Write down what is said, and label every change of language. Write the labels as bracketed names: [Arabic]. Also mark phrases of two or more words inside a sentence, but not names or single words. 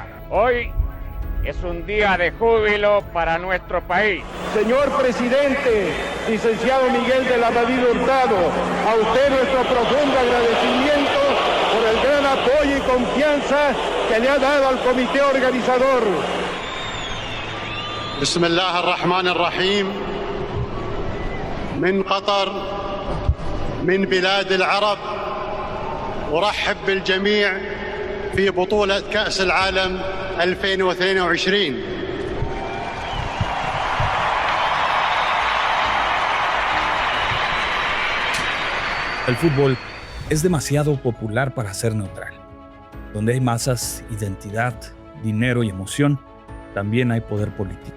[Spanish] Hoy es un día de júbilo para nuestro país. Señor presidente, licenciado Miguel de la Madrid Hurtado, a usted nuestro profundo agradecimiento por el gran apoyo y confianza que le ha dado al comité organizador. [Arabic] بسم الله الرحمن الرحيم من قطر من بلاد العرب أرحب بالجميع في بطولة كأس العالم 2022. [Spanish] El fútbol es demasiado popular para ser neutral. Donde hay masas, identidad, dinero y emoción, también hay poder político.